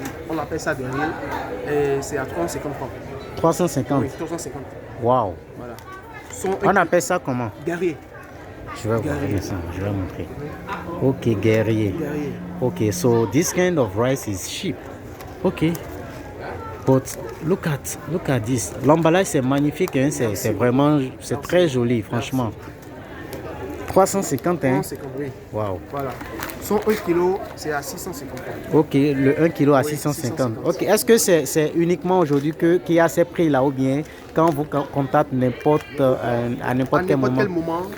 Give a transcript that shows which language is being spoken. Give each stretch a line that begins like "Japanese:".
French: On appelle ça de riz et c'est à 350 francs. 350? Oui, 350. Waouh. Voilà. On appelle ça comment? Guerrier. Je vais voir ça, je vais montrer. Ok, guerrier.
English: Ok, so this kind of rice is cheap. Ok. But look at this.
French: L'emballage c'est magnifique, hein? C'est vraiment, c'est très joli, franchement. 350, hein? 350, oui. Waouh. Voilà. Son 1 kg, c'est à 650. Ok, le 1 kg à 650. Ok, est-ce que c'est uniquement aujourd'hui qu'il y a ces prix-là ou bien quand vous contactez à n'importe quel moment?